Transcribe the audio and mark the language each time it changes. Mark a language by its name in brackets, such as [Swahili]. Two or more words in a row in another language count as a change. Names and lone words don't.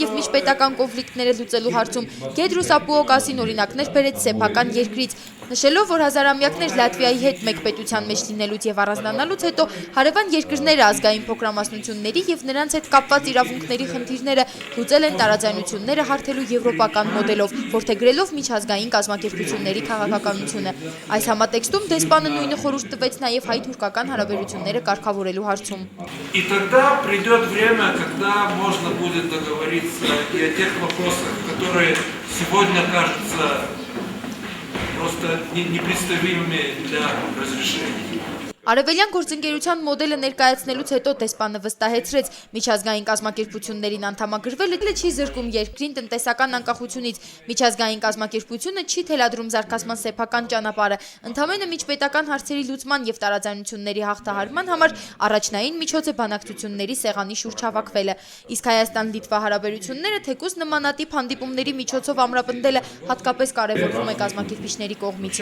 [Armenian] եւ միջպետական կոնֆլիկտները լուծելու հարցում Գեդրուս Ապուոկասին օրինակներ բերեց սեփական երկրից, նշելով, որ հազարամյակներ Լատվիայի հետ մեկ պետության մեջ լինելուց եւ առանձնանալուց հետո հարևան երկրները ազգային փոքրամասնությունների եւ նրանց հետ կապված իրավունքների խնդիրները լուծել են տարաձայնությունները հարթելու եվրոպական մոդելով, որդեգրելով միջազգային կազմակերպությունների քաղաքականությունը։ Այս համատեքստում դեսպանը նույնը խորհուրդ տվեց նաեւ հայ-թուրքական հարաբերությունները կարգավորելու հարցում։ [Russian] И тогда придет время, когда можно будет договориться и о тех вопросах, которые сегодня кажутся просто непредставимыми для разрешения. [Armenian] Արևելյան գործընկերության մոդելը ներկայացնելուց հետո դեսպանը վստահեցրեց միջազգային կազմակերպություններին անդամագրվելը չի զրկում երկրին տնտեսական անկախությունից, միջազգային կազմակերպությունը չի թելադրում զարգացման սեփական ճանապարհը, ընդամենը միջպետական հարցերի լուծման եւ տարաձայնությունների հաղթահարման համար առաջնային միջոց է բանակցությունների սեղանի շուրջ հավաքվելը, իսկ Հայաստան-Լիտվա հարաբերությունները թեկուզ նմանատիպ հանդիպումների միջոցով ամրապնդելը հատկապես կարևորվում է կազմակերպիչների կողմից։